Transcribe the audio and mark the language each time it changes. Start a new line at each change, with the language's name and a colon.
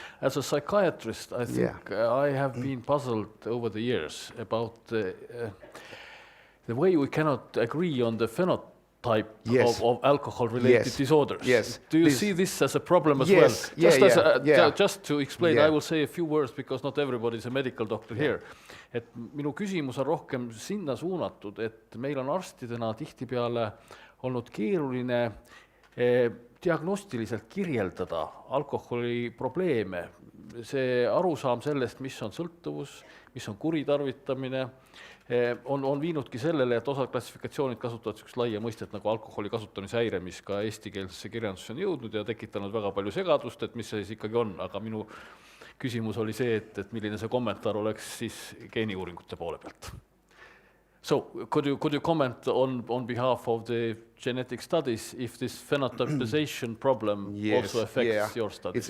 English: As a psychiatrist, I think I have been puzzled over the years about the way we cannot agree on the phenotype of alcohol-related disorders. Yes. Do you see this as a problem as Yes. well? Just to explain, I will say a few words because not everybody is a medical doctor here.
Estonian: Et minu küsimus on rohkem sinna suunatud, et meil on arstidena tihtipeale olnud keeruline diagnostiliselt kirjeldada alkoholi probleeme. See arusaam sellest, mis on sõltuvus, mis on kuritarvitamine, on viinudki sellele, et osa klassifikatsioonid kasutavad sellist laia mõistet nagu alkoholi kasutamise häire, mis ka eestikeelsesse kirjandusse on jõudnud ja tekitanud väga palju segadust, et mis see siis ikkagi on, aga minu küsimus oli see, et milline see kommentaar oleks siis geeniuuringute poole pealt.
English: So, could you comment on behalf of the genetic studies if this phenotypization problem also affects your studies?